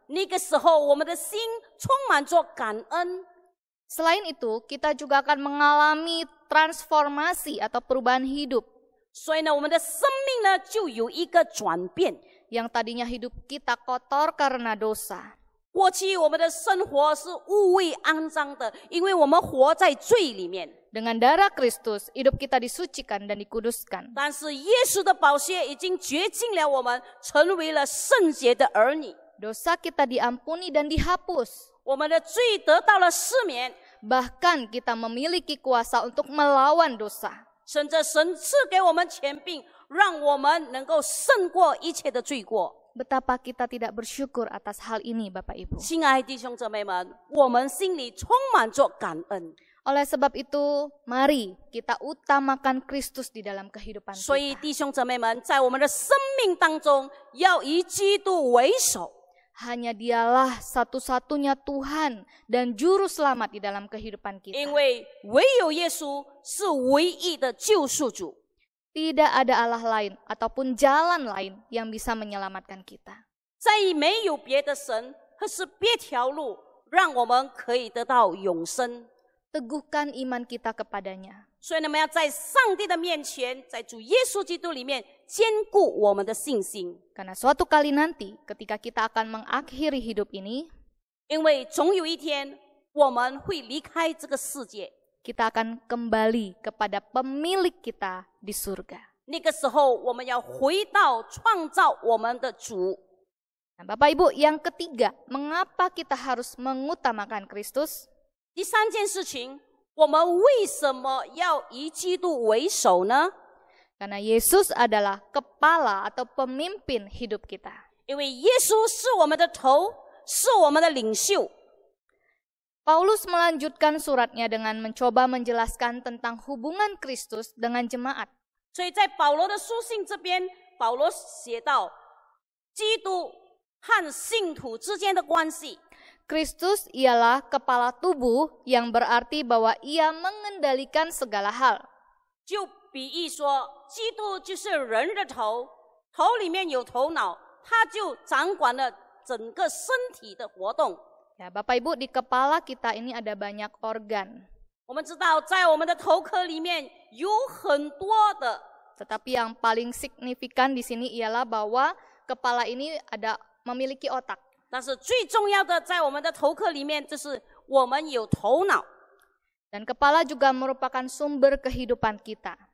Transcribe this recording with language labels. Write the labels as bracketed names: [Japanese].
[Chinese] 那个时候，我们的心充满着感恩。 [Indonesian] Selain itu, kita juga akan mengalami transformasi atau perubahan hidup. [Chinese] 所以呢，我们的生命呢就有一个转变。 [Indonesian] Yang tadinya hidup kita kotor karena dosa. [Chinese] 过去我们的生活是污秽肮脏的，因为我们活在罪里面。 [Indonesian] Dengan darah Kristus, hidup kita disucikan dan dikuduskan. [Chinese] 但是耶稣的宝血已经洁净了我们，成为了圣洁的儿女。 [Indonesian] Dosa kita diampuni dan dihapus. [Chinese] 我们的罪得到了赦免， [Indonesian] Bahkan kita memiliki kuasa untuk melawan dosa. [Chinese] 甚至神赐给我们权柄，让我们能够胜过一切的罪过。 [Indonesian] Betapa kita tidak bersyukur atas hal ini, Bapak Ibu. [Chinese] 亲爱的弟兄姊妹们，我们心里充满着感恩。 [Indonesian] Oleh sebab itu, mari kita utamakan Kristus di dalam kehidupan [Chinese] 所以 [Indonesian] kita. [Chinese] 弟兄姊妹们，在我们的生命当中，要以基督为首。 [Indonesian] Hanya dialah satu-satunya Tuhan dan juru selamat di dalam kehidupan [Chinese] 因 [Indonesian] kita. [Chinese] 为唯有耶稣是唯一的救赎主。 [Indonesian] Tidak ada Allah lain ataupun jalan lain yang bisa menyelamatkan kita. [Chinese] 再也没有别的神，或是别条路，让我们可以得到永生。 [Indonesian] Teguhkan iman kita kepadanya. [Chinese] 所以，我们要在上帝的面前，在主耶稣基督里面坚固我们的信心， [Indonesian] Karena suatu kali nanti ketika kita akan mengakhiri hidup ini, [Chinese] 因为总有一天我们会离开这个世界。 [Indonesian] kita akan kembali kepada pemilik kita di surga. [Chinese] 那个时候，我们要回到创造我们的主。 [Indonesian] Nah, Bapak Ibu, yang ketiga, mengapa kita harus mengutamakan Kristus? [Chinese] 第三件事情，我们为什么要以基督为首呢？ [Indonesian] Karena Yesus adalah kepala atau pemimpin hidup kita. [Chinese] 因为耶稣是我们的头，是我们的领袖。 [Indonesian] Paulus melanjutkan suratnya dengan mencoba menjelaskan tentang hubungan Kristus dengan jemaat. [Chinese] 所以在保罗的书信这边，保罗写到基督和信徒之间的关系。 [Indonesian] Kristus ialah kepala tubuh yang berarti bahwa ia mengendalikan segala hal. [Chinese] 就比喻说，基督就是人的头，头里面有头脑，他就掌管了整个身体的活动。 [Indonesian] Ya, Bapak Ibu, di kepala kita ini ada banyak organ. [Chinese] 我们知道，在我们的头壳里面有很多的， [Indonesian] Tetapi yang paling signifikan di sini ialah bahwa kepala ini memiliki otak. [Chinese] 但是最重要的，在我们的头壳里面，就是我们有头脑。 [Indonesian] Dan kepala juga merupakan sumber kehidupan kita.